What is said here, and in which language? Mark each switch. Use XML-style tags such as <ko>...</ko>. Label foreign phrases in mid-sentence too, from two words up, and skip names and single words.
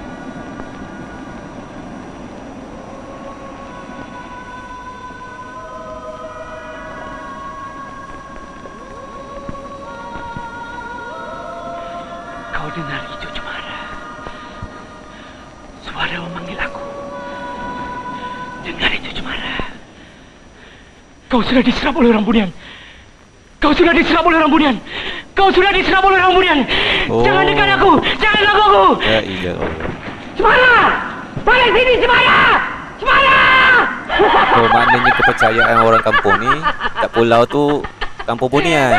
<ms>Kau dengar itu, Cemara? Suara memanggil aku. Dengar itu, Cemara? Kau sudah diserap oleh orang Bunian. Kau sudah diserap oleh orang Bunian. Kau sudah diserap oleh orang Bunian. Oh. Jangan dekat aku. Jangan ganggu aku. Ya, iya. Cemara! Balik sini, Cemara! Cemara! Oh, maknanya kepercayaan orang kampung ni kat pulau tu kampung Bunian.</ms>